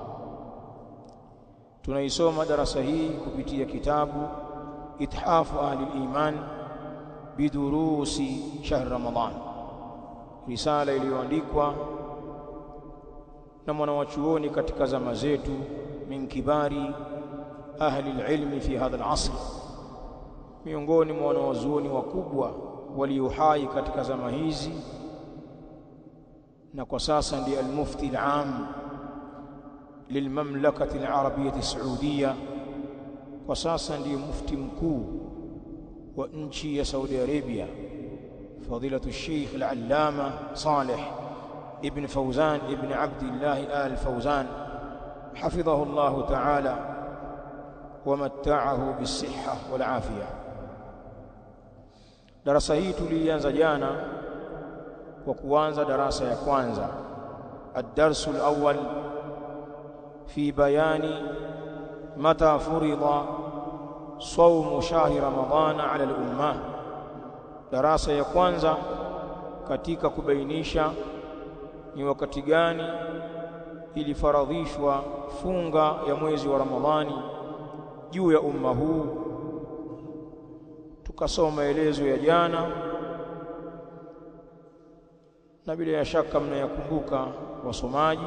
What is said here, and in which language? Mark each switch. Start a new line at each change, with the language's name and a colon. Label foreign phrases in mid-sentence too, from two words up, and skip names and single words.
Swahili: Tunaisoma darasa hii kupitia kitabu Ithafu Ahli al-Iman bidurusi shahr Ramadhan, risala iliyoandikwa na mwanachuoni katika zama zetu,
Arabic: من كبار أهل العلم في هذا العصر,
Swahili: miongoni mwa wanazuoni wakubwa waliohai katika zama hizi, na kwa sasa ndiye
Arabic: المفتي العام للمملكة العربية السعودية,
Swahili: kwa sasa ndiye mufti mkuu wa nchi ya Saudi Arabia,
Arabic: fadilatu الشيخ العلامة صالح ابن فوزان ابن عبد الله آل فوزان حفظه الله تعالى ومتعه بالصحة والعافية.
Swahili: darasa hii tulianza jana kwa kuanza darasa ya kwanza,
Arabic: الدرس الأول في بيان متى فرض صوم شهر رمضان على الأمة.
Swahili: darasa ya kwanza katika kubainisha ni wakati gani ilifaradhishwa funga ya mwezi wa Ramadhani juu ya umma huu. Tukasoma maelezo ya jana, na bila shaka mnayakumbuka wasomaji.